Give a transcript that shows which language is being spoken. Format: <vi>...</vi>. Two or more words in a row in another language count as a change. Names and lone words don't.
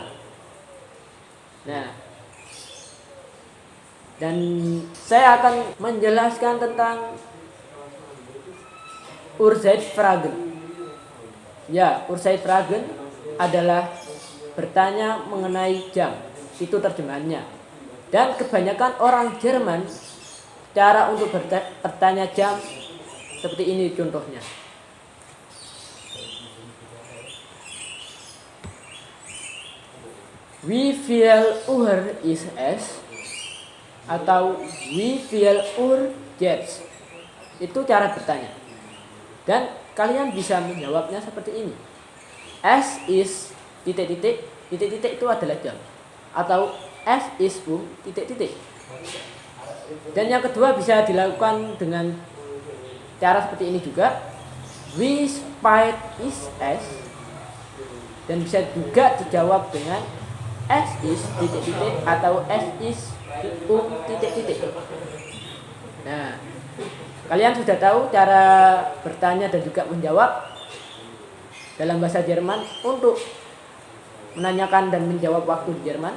<id>Nah, dan saya akan menjelaskan tentang Urzeitfragen. Ya, Urzeitfragen adalah bertanya mengenai jam. Itu terjemahannya. Dan kebanyakan orang Jerman cara untuk bertanya jam seperti ini contohnya.</id> <de>Wie viel Uhr ist es? Atau wie viel Uhr jetzt?</de> <id>Itu cara bertanya. Dan kalian bisa menjawabnya seperti ini.</id> <de>Es is</de> <id>titik-titik, titik-titik itu adalah jam. Atau</id> <de>es is</de> <id>titik-titik. Dan yang kedua bisa dilakukan dengan cara seperti ini juga.</id> <de>Wie spät ist es?</de> <id>Dan bisa juga dijawab dengan</id> <de>es is</de> <id>titik-titik atau</id> <de>es is</de> <id>titik-titik. Nah, kalian sudah tahu cara bertanya dan juga menjawab dalam bahasa Jerman untuk menanyakan dan menjawab waktu di Jerman.</id>